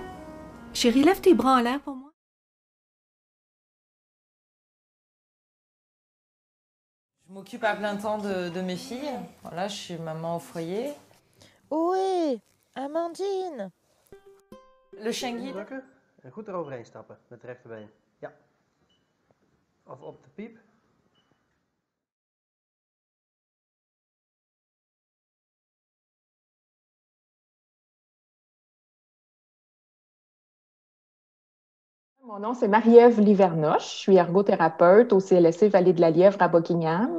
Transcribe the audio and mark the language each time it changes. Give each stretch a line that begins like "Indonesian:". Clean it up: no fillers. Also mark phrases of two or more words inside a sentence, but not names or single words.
French: Chérie, lève tes bras en l'air pour moi. Je m'occupe à plein temps de mes filles. Voilà, je suis maman au foyer.
Dutch: Oei, Amandine.
French: Le chien guide.
Dutch: Drukken en goed eroverheen stappen met het rechterbeen. Ja. Of op de piep.
French: Mon nom, c'est Marie-Ève Livernoche. Je suis ergothérapeute au CLSC Vallée de la Lièvre à Buckingham.